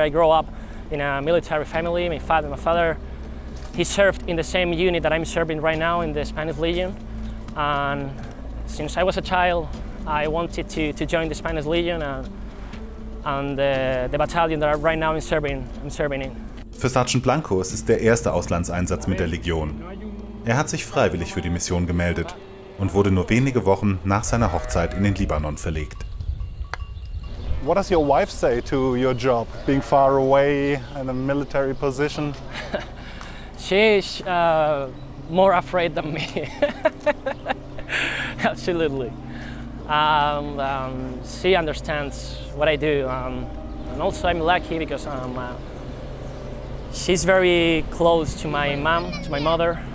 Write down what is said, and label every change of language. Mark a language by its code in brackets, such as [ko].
[en] I grew up in a military family. My father, he served in the same unit that I'm serving right now in the Spanish Legion. And since I was a child, I wanted to join the Spanish Legion and the battalion that right now I'm serving in. [de] Für Sergeant Blanco ist es der erste Auslandseinsatz mit der Legion. Er hat sich freiwillig für die Mission gemeldet und wurde nur wenige Wochen nach seiner Hochzeit in den Libanon verlegt. [en] What does your wife say to your job, being far away in a military position? She's more afraid than me. Absolutely. She understands what I do, and also I'm lucky because she's very close to my mom, to my mother.